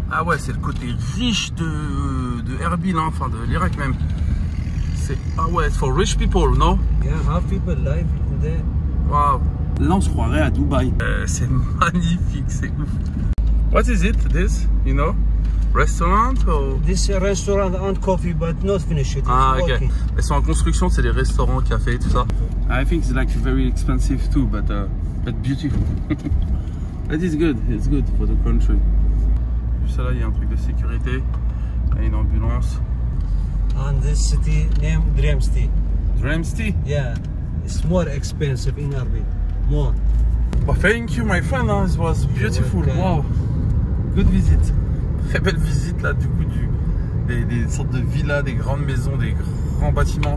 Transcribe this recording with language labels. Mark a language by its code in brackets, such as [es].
[fr] Ah ouais, c'est le côté riche de Erbil, hein, enfin de l'Irak même. Ah ouais, [en] it's for rich people, no? Yeah, half people live in there. Wow. [fr] Là, on se croirait à Dubaï. C'est magnifique, c'est ouf. [en] What is it, this? You know? Restaurant or... This restaurant and coffee, but not finished. It's Ah, ok. working. [fr] Elles sont en construction, c'est des restaurants, cafés, tout ça. [en] I think it's like very expensive too, but beautiful. That is good. It's good for the country. [fr] Juste là, il y a un truc de sécurité. Il y a une ambulance. [en] And this city named Dreamsty. Dreamsty. Yeah, it's more expensive in Erbil. More. Well, thank you, my friend. Hein. It was beautiful. Okay. Wow. Good visit. [fr] Très belle visite là, du coup, des sortes de villas, des grandes maisons, des grands bâtiments.